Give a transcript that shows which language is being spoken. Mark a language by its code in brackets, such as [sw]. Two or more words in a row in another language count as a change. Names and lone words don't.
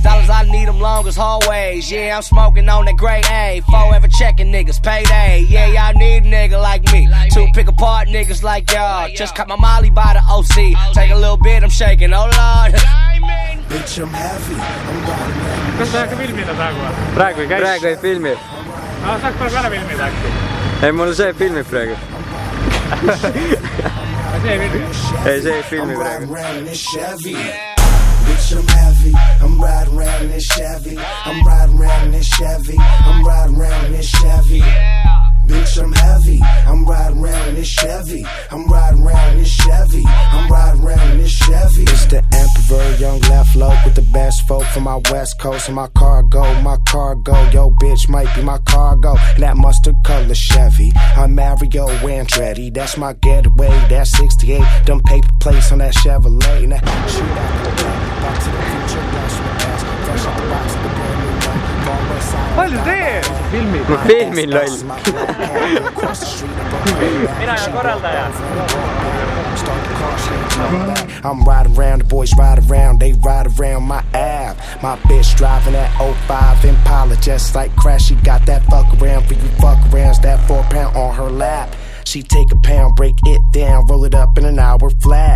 [en] Dollars I need them long as hallways. Yeah, I'm smoking on that grade A. Forever checking niggas payday. Yeah, y'all need a nigga like me to pick apart niggas like y'all. Just cut my molly by the OC. Take a little bit, I'm shaking. Oh lord. Bitch, I'm heavy. I'm riding. [et] Kas sa ka filmida praegu või? Praegu ei käi. Praegu ei filmi. Saaks praegu ära filmida äkki? Ei, mul see filmib praegu. See ei filmi? Ei, see ei filmi praegu. [en] Bitch, I'm heavy. I'm riding around in this Chevy. I'm riding around in this Chevy. I'm riding around in this Chevy. Bitch, I'm heavy. I'm riding around in this Chevy. I'm riding around in this Chevy. I'm riding around in this Chevy. It's the Emperor, young left low with the best folk from my West Coast. And my cargo. Yo, bitch might be my cargo. And that mustard color Chevy. I'm Mario Andretti. That's my getaway. That's 68. Them paper plates on that Chevrolet. And that shit back to the future. That's my ass. Fresh out the box. The brand new one. [et] Palju teed? Filmid? Ma filmin loll. Mina ja korraldaja. [en] I'm riding around, the boys ride around, they ride around my Ave. My bitch driving that 05 Impala just like Crash. She got that fuck around for you fuck arounds, that 4 pound on her lap. She take a pound, break it down, roll it up in an hour flat.